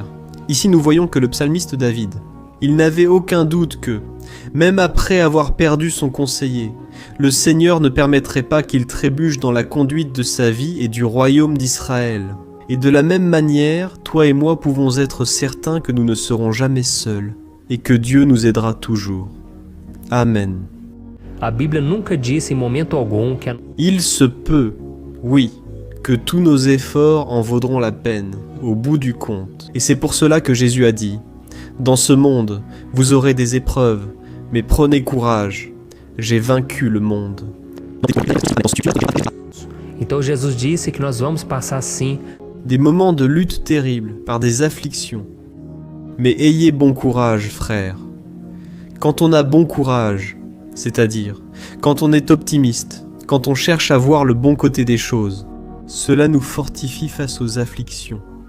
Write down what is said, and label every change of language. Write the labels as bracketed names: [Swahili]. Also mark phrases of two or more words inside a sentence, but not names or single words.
[French] Ici nous voyons que le psalmiste David, il n'avait aucun doute que, même après avoir perdu son conseiller, le Seigneur ne permettrait pas qu'il trébuche dans la conduite de sa vie et du royaume d'Israël. Et de la même manière, toi et moi pouvons être certains que nous ne serons jamais seuls et que Dieu nous aidera toujours. Amen. [Portuguese] A Bíblia nunca disse em momento algum que [French] Il se peut, oui, que tous nos efforts en vaudront la peine, au bout du compte. Et c'est pour cela que Jésus a dit: dans ce monde, vous aurez des épreuves, mais prenez courage, j'ai vaincu le monde. [Portuguese] Então Jesus disse que nós vamos passar sim [French] Des moments de lutte terribles, par des afflictions. Mais ayez bon courage, frères. Quand on a bon courage, c'est-à-dire quand on est optimiste, quand on cherche à voir le bon côté des choses, cela nous fortifie face aux afflictions.